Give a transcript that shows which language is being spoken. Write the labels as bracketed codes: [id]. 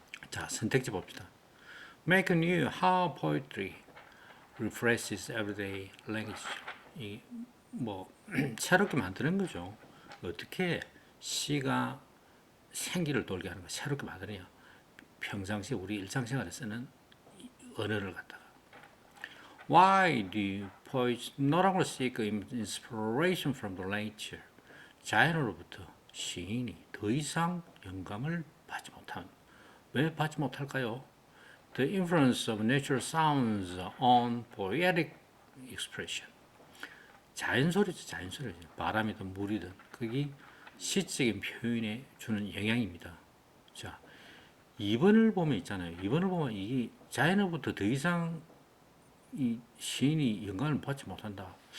[ko] 자, 선택지 봅시다. [en] Make new how poetry refreshes everyday language. [ko] 이뭐 새롭게 만드는 거죠. 어떻게 시가 생기를 돌게 하는 거, 새롭게 만드느냐. 평상시 우리 일상생활에 쓰는 언어를 갖다가. [en] Why do poets no longer seek inspiration from the nature? [ko] 자연으로부터 시인이 더 이상 영감을 받지 못한. 왜 받지 못할까요? [en] The influence of nature sounds on poetic expression. [ko] 자연소리죠, 자연소리죠. 바람이든 물이든 그게 시적인 표현에 주는 영향입니다. 자, 2번을 보면 있잖아요. 2번을 보면 이게 자연으로부터 더 이상 이 시인이 영감을 받지 못한다.